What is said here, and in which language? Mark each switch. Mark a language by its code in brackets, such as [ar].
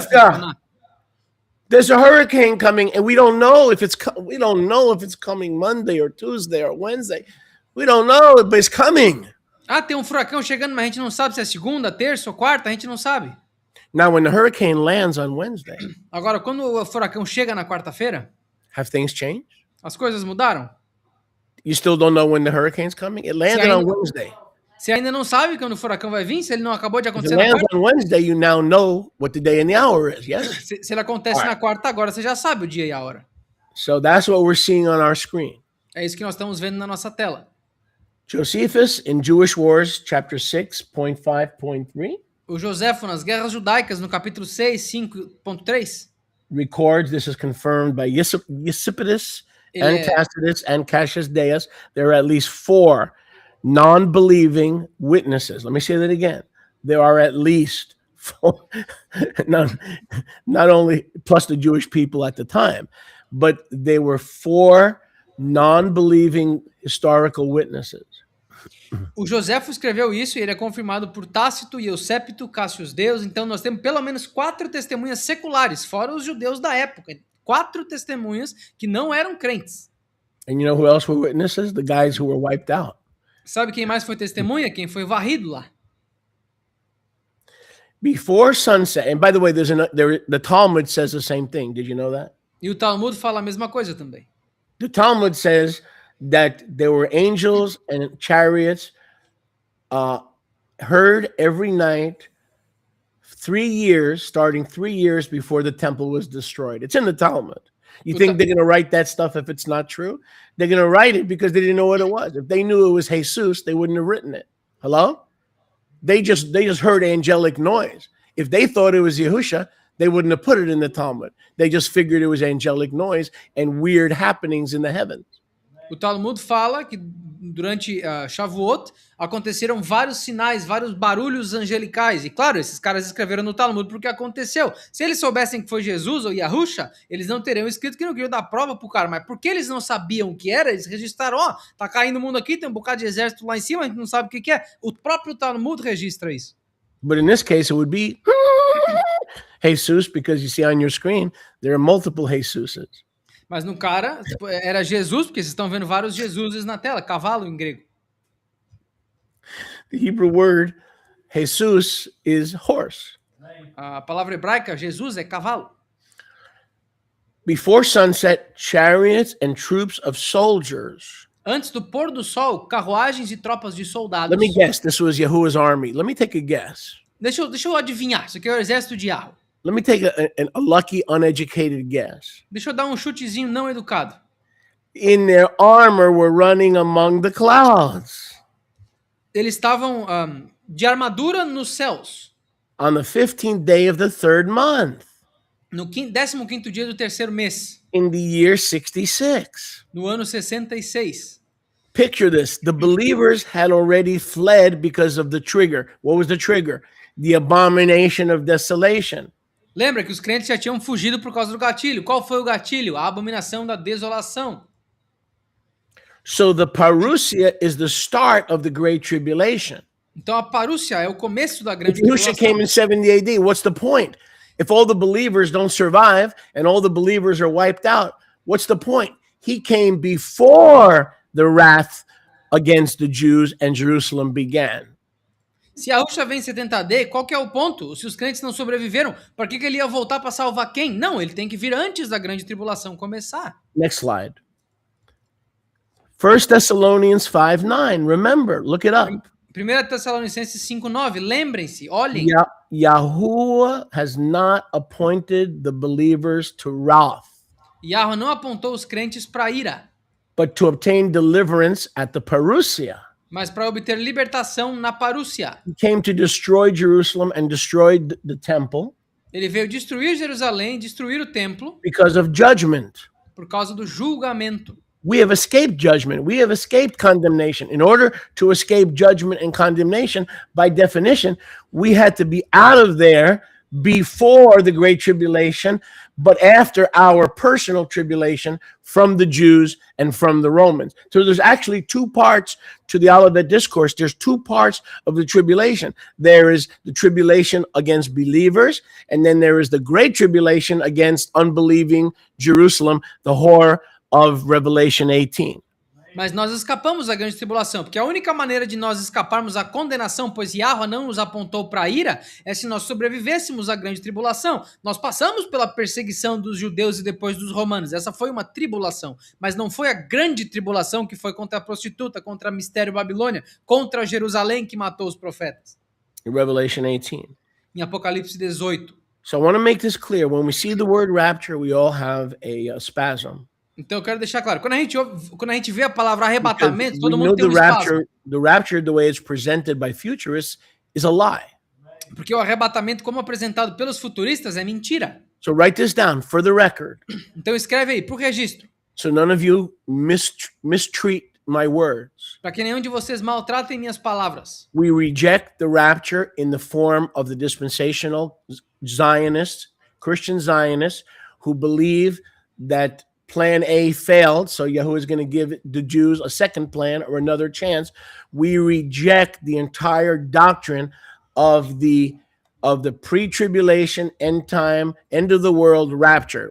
[pt] Rivka, funcionar? [en] there's a hurricane coming, and we don't know if it's coming Monday or Tuesday or Wednesday. We don't know, but it's coming. [pt] Tem um furacão chegando, mas a gente não sabe se é segunda, terça ou quarta, a gente não sabe. [en] Now, when the hurricane lands on Wednesday, [pt] Agora, quando o furacão chega na quarta-feira, [en] have things changed? [pt] as coisas mudaram? [en] You still don't know when the hurricane's coming? It landed on Wednesday. [pt] Você ainda não sabe quando o furacão vai vir? Se ele não acabou de [en] If it [pt] acontecer na [en] lands [pt] quarta? [en] on Wednesday, you now know what the day and the hour is, yes? [pt] Se ele acontece na quarta agora, você já sabe o dia e a hora. [en] So that's what we're seeing on our screen. [pt] É isso que nós estamos vendo na nossa tela. [en] Josephus in Jewish Wars, chapter 6.5.3, [pt] O Joséfo, nas Guerras Judaicas, no capítulo 6, 5.3, [en] records, this is confirmed by Eusebius and Tacitus and Cassius Dio. There are at least 4 non-believing witnesses. Let me say that again. There are at least 4, not only plus the Jewish people at the time, but there were 4 non-believing historical witnesses. [pt] O Joséfo escreveu isso e ele é confirmado por Tácito e Eusépito, Cassius Deus. Então nós temos pelo menos 4 testemunhas seculares, fora os judeus da época. 4 testemunhas que não eram crentes. [en] And you know who else were witnesses? The guys who were wiped out. [pt] Sabe quem mais foi testemunha? Quem foi varrido lá. [en] Before sunset, and by the way, the Talmud says the same thing. Did you know that? [pt] E o Talmud fala a mesma coisa também. [en] The Talmud says that there were angels and chariots heard every night 3 years, starting 3 years before the temple was destroyed. It's in the Talmud. You think they're going to write that stuff if it's not true? They're going to write it because they didn't know what it was. If they knew it was Jesus, they wouldn't have written it. Hello? They just heard angelic noise. If they thought it was Yahusha, they wouldn't have put it in the Talmud. They just figured it was angelic noise and weird happenings in the heavens. [pt] O Talmud fala que durante Shavuot aconteceram vários sinais, vários barulhos angelicais. E claro, esses caras escreveram no Talmud porque aconteceu. Se eles soubessem que foi Jesus ou Yahusha, eles não teriam escrito que não queriam dar prova pro cara. Mas porque eles não sabiam o que era, eles registraram, tá caindo o mundo aqui, tem um bocado de exército lá em cima, a gente não sabe o que é. O próprio Talmud registra isso. [en] But in this case, it would be Jesus because you see on your screen there are multiple Jesuses. [pt] Mas no cara, tipo, era Jesus, porque vocês estão vendo vários Jesuses na tela, cavalo em grego. [en] The Hebrew word Jesus is horse. [pt] A palavra hebraica, Jesus, é cavalo. [en] Before sunset, chariots and troops of soldiers. [pt] Antes do pôr do sol, carruagens e tropas de soldados. [en] Let me guess, this was Yahuwah's army. Let me take a guess. [pt] Deixa eu adivinhar, isso aqui é o exército de Yahweh. [en] Let me take a lucky, uneducated guess. [pt] Deixa eu dar um chutezinho não educado. [en] In their armor were running among the clouds. [pt] Eles estavam de armadura nos céus. [en] On the 15th day of the third month. [pt] No 15º dia do terceiro mês. [en] In the year 66. [pt] No ano 66. [en] Picture this. The believers had already fled because of the trigger. What was the trigger? The abomination of desolation. [pt] Lembra que os crentes já tinham fugido por causa do gatilho. Qual foi o gatilho? A abominação da desolação. [en] So the parousia is the start of the Great Tribulation. [pt] Então a parúcia é o começo da grande [en] If Yahushua came in 70 AD, what's the point? If all the believers don't survive and all the believers are wiped out, what's the point? He came before the wrath against the Jews and Jerusalem began. [pt] Se Yahushua vem em 70 AD, qual que é o ponto? Se os crentes não sobreviveram, para que ele ia voltar para salvar quem? Não, ele tem que vir antes da grande tribulação começar. [en] Next slide. 1 Thessalonians 5:9. Remember, look it up. [pt] 1 Tessalonicenses 5:9. Lembrem-se, olhem. [en] Yahuwah has not appointed the believers to wrath, [pt] Yahweh não apontou os crentes para ira, [en] but to obtain deliverance at the parousia. [pt] mas para obter libertação na parúcia. [en] He came to destroy Jerusalem and destroyed the temple [pt] Ele veio destruir Jerusalém, destruir o templo, [en] because of judgment. [pt] por causa do julgamento. [en] We have escaped judgment. We have escaped condemnation. In order to escape judgment and condemnation, by definition, we had to be out of there before the Great Tribulation, but after our personal tribulation from the Jews and from the Romans. So there's actually two parts to the Olivet Discourse. There's two parts of the tribulation. There is the tribulation against believers, and then there is the Great Tribulation against unbelieving Jerusalem, the whore of Revelation 18. [pt] Mas nós escapamos da grande tribulação, porque a única maneira de nós escaparmos à condenação, pois Yahweh não nos apontou para a ira, é se nós sobrevivêssemos à grande tribulação. Nós passamos pela perseguição dos judeus e depois dos romanos. Essa foi uma tribulação, mas não foi a grande tribulação que foi contra a prostituta, contra a mistério Babilônia, contra Jerusalém que matou os profetas. [en] In Revelation 18. [pt] Em Apocalipse 18. [en] So I want to make this clear. When we see the word rapture, we all have a spasm. [pt] Então eu quero deixar claro, quando a gente vê a palavra arrebatamento, todo [en] We know [pt] mundo tem um espasmo. [en] the rapture, the way it's presented by futurists, is a lie. [pt] Porque o arrebatamento, como apresentado pelos futuristas, é mentira. [en] So write this down for the record. [pt] Então escreve aí, pro registro. [en] So none of you mistreat my words. [pt] Para que nenhum de vocês maltratem minhas palavras. [en] We reject the rapture in the form of the dispensational Zionists, Christian Zionists, who believe that Plan A failed, so Yahuwah is going to give the Jews a second plan or another chance. We reject the entire doctrine of the pre-tribulation, end time, end of the world rapture.